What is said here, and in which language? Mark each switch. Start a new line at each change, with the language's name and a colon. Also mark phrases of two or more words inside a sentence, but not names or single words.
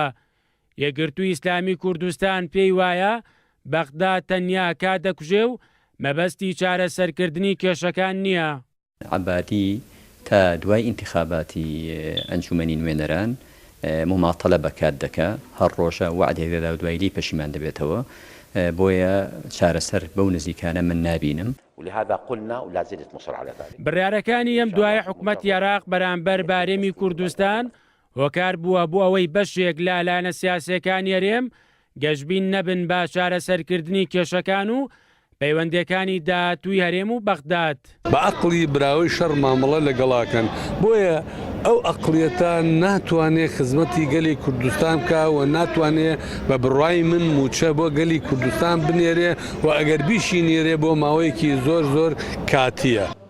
Central Kurdish: یەکگرتووی ئیسلامی کوردستان پێی وایە بەغدا تەنیا کات دەکوژێ و مەبەستی چارەسەرکردنی کێشەکان نییە. عەبادی تا دوای ئینتیخاباتی ئەنجومەنی نوێنەران مماتەلە بە کات دەکا هەر ڕۆژە وعدێک دەدا و دوای لی پەشیمان دەبێتەوە بۆیە چارەسەر بەو نزیکانە من نابینم.
Arabic: ولهذا قلنا ولا زلت مصر على ذلك.
Central Kurdish: بڕیارەکانی ئەم دوای حکوومەتی عێراق بەرامبەر بارێمی کوردستان هۆکار بووە بۆ ئەوەی بەشێک لە لایەنە سیاسیەکانی هەرێم گەشتبین نەبن بە چارەسەرکردنی کێشەکان و پەیوەندیەکانی داهاتووی هەرێم و بەغداد. بە عەقڵی براوەی شەڕ مامەڵە لەگەڵاکەن بۆیە ئەو ئەقڵیەتە ناتوانێت خزمەتی گەلی کوردستان بکە و ناتوانێت بە بڕای من موچە بۆ گەلی کوردستان بنێرێ و ئەگەر بیشی نێرێ بۆ ماوەیەکی زۆر کاتیە.